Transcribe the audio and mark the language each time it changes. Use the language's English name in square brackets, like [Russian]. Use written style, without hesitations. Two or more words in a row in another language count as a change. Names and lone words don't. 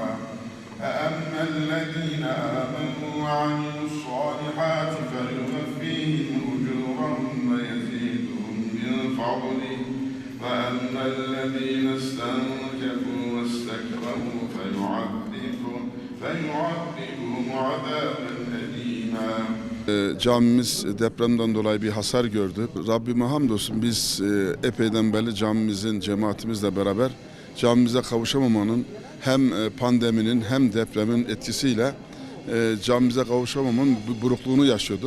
[Arabic] فأما الذين آمنوا وعملوا الصالحات فيوفيهم أجورهم ويزيدهم من فضله. وأما الذين استنكفوا واستكبروا فيعذبهم عذابا أليما. [Turkish] Camimiz depremden dolayı bir hasar gördü. Rabbime hamdolsun biz epeyden beri camimizin, cemaatimizle beraber camimize kavuşamamanın hem pandeminin hem depremin etkisiyle camimize kavuşamamın burukluğunu yaşıyorduk.